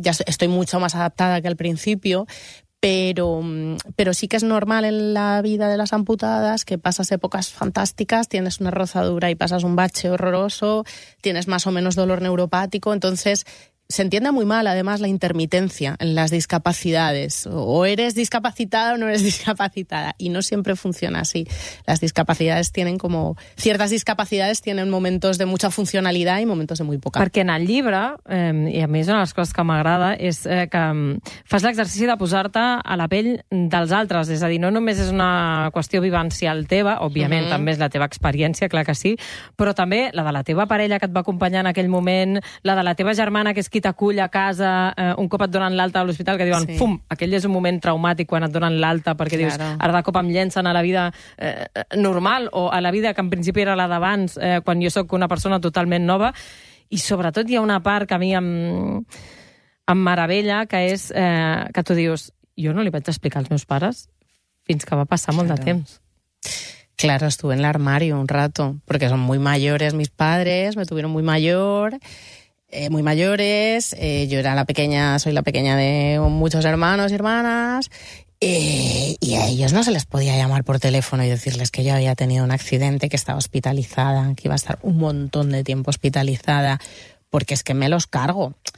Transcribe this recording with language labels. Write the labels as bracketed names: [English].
[Spanish] Ya estoy mucho más adaptada que al principio, pero sí que es normal en la vida de las amputadas que pasas épocas fantásticas, tienes una rozadura y pasas un bache horroroso, tienes más o menos dolor neuropático, entonces se entiende muy mal además la intermitencia en las discapacidades, o eres discapacitada o no eres discapacitada, y no siempre funciona así. Las discapacidades tienen como... Ciertas discapacidades tienen momentos de mucha funcionalidad y momentos de muy poca. [Catalan] Perquè en el llibre, i a mi és una de les coses que m'agrada, és que fas l'exercici de posar-te a la pell dels altres, és a dir, no només és una qüestió vivencial teva, òbviament també és la teva experiència, clar que sí, però també la de la teva parella que et va acompanyar en aquell moment, la de la teva germana, que és qui t'acull a casa, un cop et donen l'alta a l'hospital, que diuen, fum, aquell és un moment traumàtic quan et donen l'alta, perquè dius, ara de cop em llencen a la vida normal, o a la vida que en principi era la d'abans, quan jo sóc una persona totalment nova, i sobretot hi ha una part que a mi em meravella, que és que tu dius, jo no li vaig explicar als meus pares fins que va passar molt de temps. [Spanish] Claro, estuve en l'armario un rato, [Catalan] perquè són [Spanish] muy mayores mis padres, me tuvieron muy mayor... muy mayores, yo era la pequeña, soy la pequeña de muchos hermanos y hermanas, y a ellos no se les podía llamar por teléfono y decirles que yo había tenido un accidente, que estaba hospitalizada, que iba a estar un montón de tiempo hospitalizada, porque es que me los cargo.